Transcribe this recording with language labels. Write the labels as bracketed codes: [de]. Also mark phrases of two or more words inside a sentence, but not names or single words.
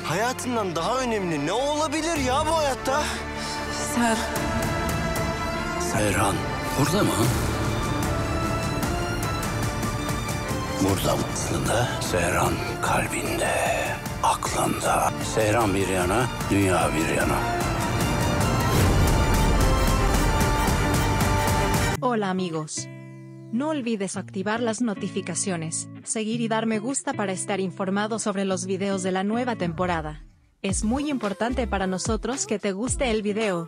[tr] hayatından daha önemli ne olabilir ya bu hayatta? Seyran burada mı? Burada aslında. Seyran kalbinde, aklında. Seyran bir yana, dünya bir yana. [es] Hola amigos. No olvides activar las notificaciones, seguir y dar me gusta para estar informado sobre los videos de la nueva temporada. Es muy importante para nosotros que te guste el video.